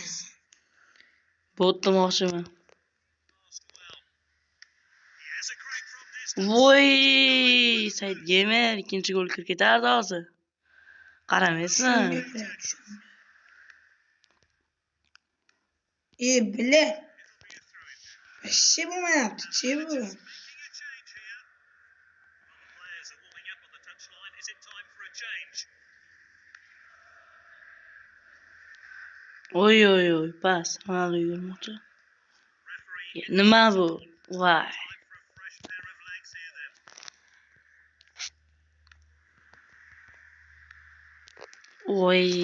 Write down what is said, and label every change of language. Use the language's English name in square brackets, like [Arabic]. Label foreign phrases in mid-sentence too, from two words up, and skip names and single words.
[Uzbek] Bot demoqchiman. Voy, Said Gamer ikkinchi gol kirib ketardi hozir. Qaramaysan? [Turkish] Bile. Şey bu mu yaptı? Şey bu. Oy oy oy. Bas. [Uzbek] Mana yurmoqchi. Nima bu? Voy. Oy.